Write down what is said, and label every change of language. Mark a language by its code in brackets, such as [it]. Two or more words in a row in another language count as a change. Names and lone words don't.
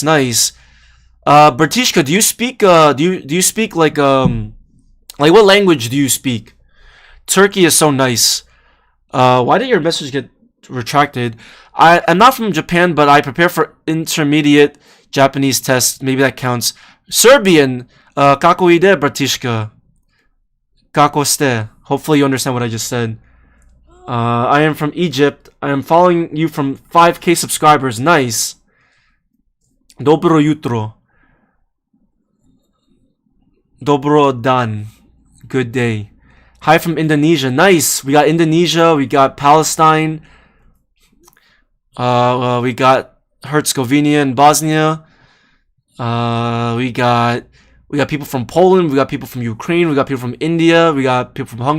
[en] Bertishka, do you speak like what language do you speak? Turkey is so nice. Why did your message get retracted? I'm not from Japan, but I prepare for intermediate Japanese tests. Maybe that counts. [sr] Serbian. Kako ide, bratishka. Kako ste. [en] Hopefully you understand what I just said. I am from Egypt. I am following you from 5k subscribers. Nice. [sr] Dobro jutro. Dobro dan. [en] Good day. Hi from Indonesia. Nice. We got Indonesia. We got Palestine. We got Herzegovina and Bosnia. We got people from Poland. We got people from Ukraine. We got people from India. We got people from Hungary.